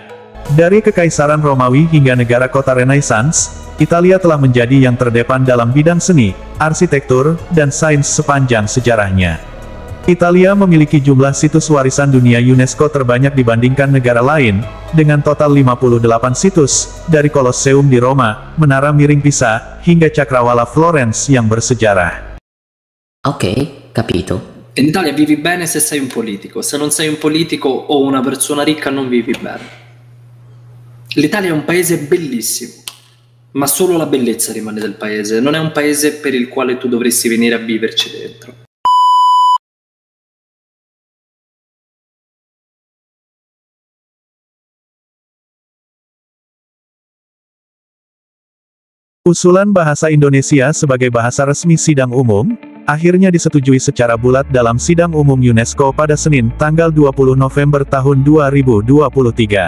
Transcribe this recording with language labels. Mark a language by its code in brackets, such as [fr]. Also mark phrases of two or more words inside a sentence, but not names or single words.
[id] Dari Kekaisaran Romawi hingga negara kota Renaissance, Italia telah menjadi yang terdepan dalam bidang seni, arsitektur, dan sains sepanjang sejarahnya. Italia memiliki jumlah situs warisan dunia UNESCO terbanyak dibandingkan negara lain, dengan total 58 situs, dari Kolosseum di Roma, Menara Miring Pisa, hingga Cakrawala Florence yang bersejarah. [it] Ok, capito. In Italia vivi bene se sei un politico, se non sei un politico o una persona ricca non vivi bene. L'Italia è un paese bellissimo, ma solo la bellezza rimane del paese, non è un paese per il quale tu dovresti venire a viverci dentro. [id] Usulan bahasa Indonesia sebagai bahasa resmi sidang umum, akhirnya disetujui secara bulat dalam Sidang Umum UNESCO pada Senin, tanggal 20 November tahun 2023.